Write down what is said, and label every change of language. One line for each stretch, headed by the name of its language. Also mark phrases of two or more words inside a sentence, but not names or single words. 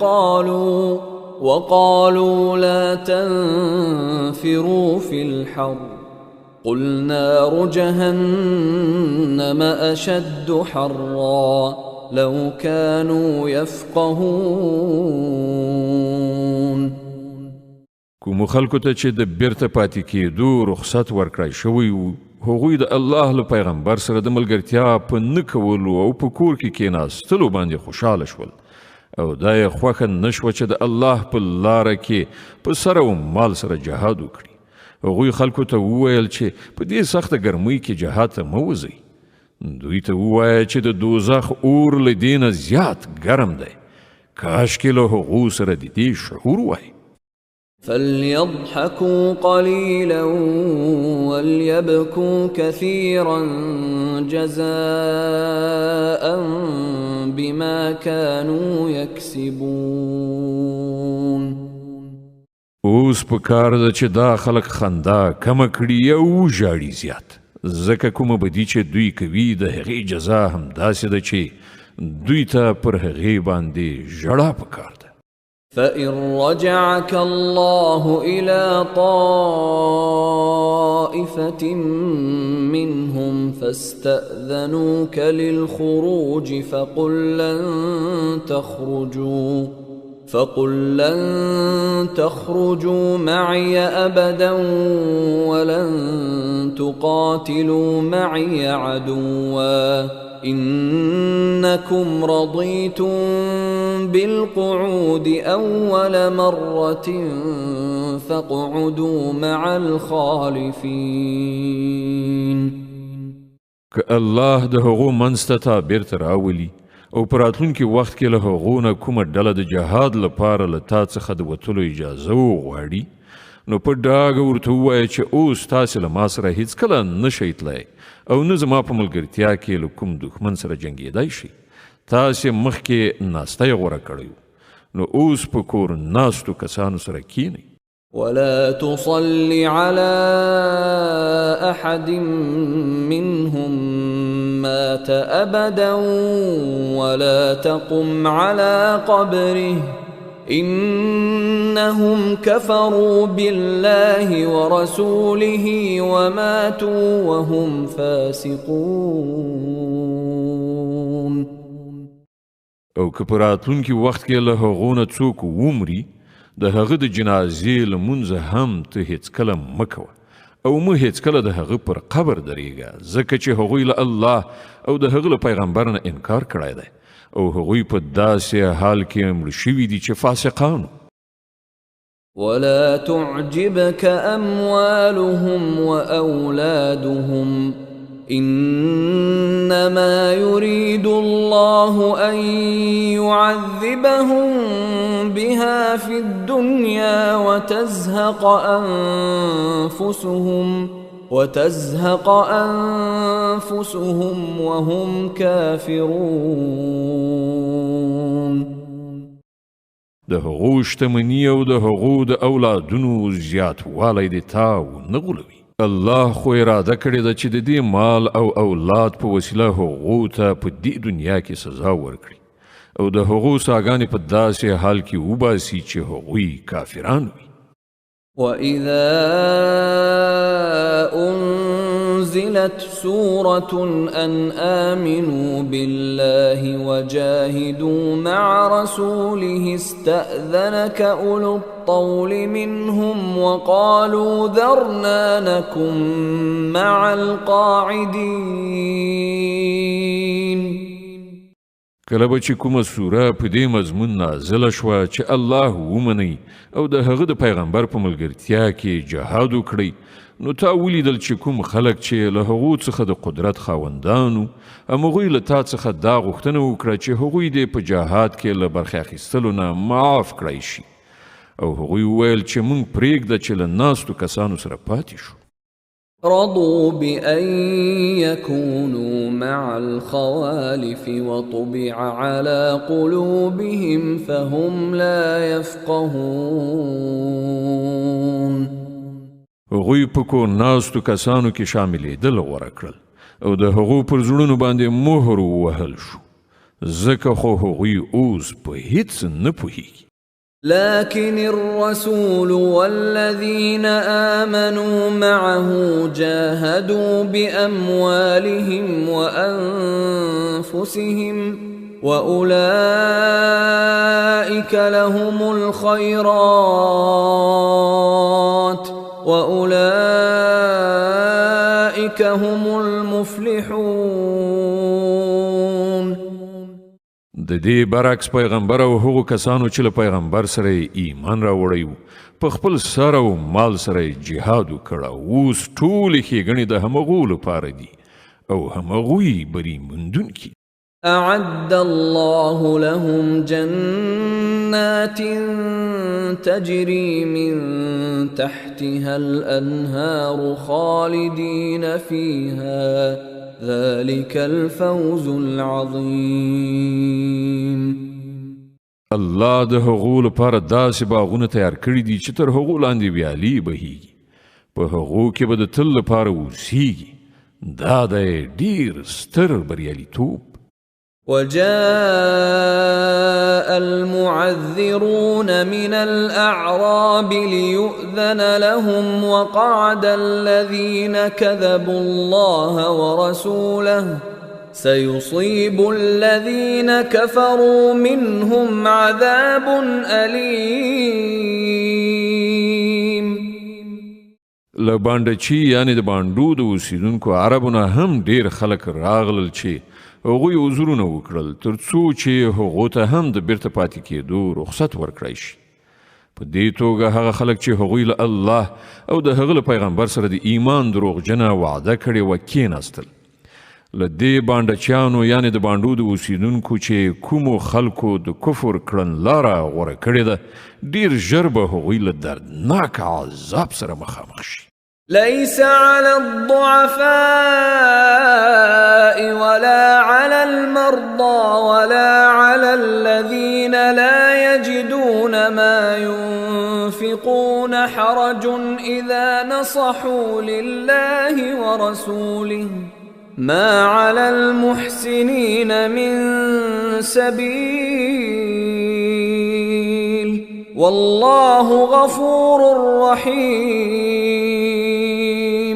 Arabic: وقالوا لا تنفروا في الحر قل نار جهنم أشد حرا لو كانوا يفقهون.
Pashto: کومو خلکو ته چې د بیرته پاتې کېدو رخصت ورکړی شوی و، هغوی د الله له پیغمبر سره د ملګرتیا په نه کولو او په کور کې کېناستلو باندې خوشحاله شول او دا یې خوښه نه شوه چې د الله په لاره کې په سر او مال سره جهاد وکړي. هغوی خلکو ته وویل چې په دې سخته ګرمۍ کې جهاد ته مه وځئ. دوی ته ووایه چې د دوزخ اور له دې نه زیات ګرم دی. کاشکې له هغو سره د دې شعور وای.
Arabic: فليضحكوا قليلا وليبكوا كثيرا جزاء بما كانوا يكسبون.
Pashto: اوس په کار ده چې دا خلک خندا کمه کړي او ژاړي زیات، ځکه کومه بدي چې دوی کوي د هغې جزا هم داسې ده چې دوی ته پر هغې باندې ژړا پکار ده.
Arabic: فإن رجعك الله إلى طائفة منهم فاستأذنوك للخروج فقل لن تخرجوا معي أبدا ولن تقاتلوا معي عدوا إنكم رضيتم بالقعود أول مرة فاقعدوا مع الخالفين.
Pashto: که الله د هغو منځ ته بیرته راولي او په راتلونکي وخت کې له هغو نه کومه ډله د جهاد لپاره له تا څخه د وتلو اجازه وغواړي، نو په ډاګه ورته ووایه چې اوس تاسې له ما سره هیڅکله نه شئ تللی او نه زما په ملګرتیا کې له کوم دښمن سره جنګېدی شئ. تاسې مخکې ناستی غوره کړی نو اوس په کور ناستو کسانو سره کینئ.
Arabic: ولا تصل على أحد منهم مات أبدا ولا تقم على قبره إنهم كفروا بالله ورسوله وماتوا وهم فاسقون.
Pashto: او که په راتلونکي وخت کې له هغو نه څوک ومري، د هغه د جنازې لمونځ هم ته هیڅکله مه کوه او مه هیڅکله د هغه پر قبر درېږه، ځکه چې هغوی له الله او د هغه له پیغمبر نه انکار کړی دی او هغوی په داسې حال کې مړه شوي دي چې فاسقانو.
Arabic: ولا تعجبك أموالهم وأولادهم إنما يريد الله أن يعذبهم بها في الدنيا وتزهق أنفسهم وهم كافرون.
Pashto: د هغو شتمني او د هغو د اولادونو زیاتوالی د تا ونه غولوي. الله خو اراده کړې ده چې د دې مال او اولاد په وسیله هغو ته په دې دنیا کې سزا ورکړي او د هغو ساګانې په داسې حال کې وباسي چې هغوی کافران وي.
Arabic: وَإِذَا أُنزِلَتْ سُورَةٌ أَنْ آمِنُوا بِاللَّهِ وَجَاهِدُوا مَعَ رَسُولِهِ اسْتَأْذَنَكَ أُولُو الطَّوْلِ مِنْهُمْ وَقَالُوا ذَرْنَا نَكُنْ مَعَ الْقَاعِدِينَ.
Pashto: کله به چې کومه سوره په دې مضمون نازله شوه چې الله ومني او د هغه د پیغمبر په ملګرتیا کې جهاد وکړي، نو تا ولیدل چې کوم خلک چې له هغو څخه د قدرت خاوندانو همغوی له تا څخه دا غوښتنه وکړه چې هغوی دې په جهاد کې له برخې اخیستلو نه معاف کړی شي، او هغوی وویل چې موږ پرېږده چې له ناستو کسانو سره پاتې شو.
Arabic: رضوا بأن يكونوا مع الخوالف وطبع على قلوبهم فهم لا يفقهون.
Pashto: هغوی په کور ناستو کسانو کې شاملېدل غوره کړل او د هغو پر زړونو باندې مهر ووهل شو، ځکه خو هغوی اوس په هیڅ نه پوهیږي.
Arabic: لكن الرسول والذين آمنوا معه جاهدوا بأموالهم وأنفسهم وأولئك لهم الخيرات وأولئك هم المفلحون.
Pashto: د دې برعکس پیغمبر او هغو کسانو چې له پیغمبر سره ایمان راوړی وو په خپل سر او مال سره جهاد وکړ، اوس ټولې ښېګڼې د همغو لپاره دي او همغوی بری موندونکي.
Arabic: أعد الله لهم جنات تجري من تحتها الأنهار خالدين فيها ذلك الفوز العظيم.
Pashto: الله د هغو لپاره داسې باغونه تیار کړي دي چې تر هغو لاندې ویالې بهیږي، په هغو کې به د تل لپاره اوسیږي. دا دی ډیر ستر بریالیتوب.
Arabic: وجاء المعذرون من الأعراب ليؤذن لهم وقعد الذين كذبوا الله ورسوله سيصيب الذين كفروا منهم عذاب أليم.
Pashto: لباندچی یعنی د باندو د اوسیدونکو عربونه هم ډیر خلک راغلل چې هغوی عذرونه وکړل تر څو چې هغو ته هم د بیرته پاتې کېدو رخصت ورکړی شي. په دې توګه هغه خلک چې هغوی له الله او د هغه له پیغمبر سره د ایمان دروغجنه وعده کړې وه کېناستل. له دې بانډچیانو یعنې د باندو د اوسیدونکو چې کومو خلکو د کفر کړنلاره غوره کړې ده، ډیر ژر به هغوی له دردناک عذاب سره مخامخ شي.
Arabic: ليس على الضعفاء ولا على المرضى ولا على الذين لا يجدون ما ينفقون حرج إذا نصحوا لله ورسوله ما على المحسنين من سبيل والله غفور رحيم.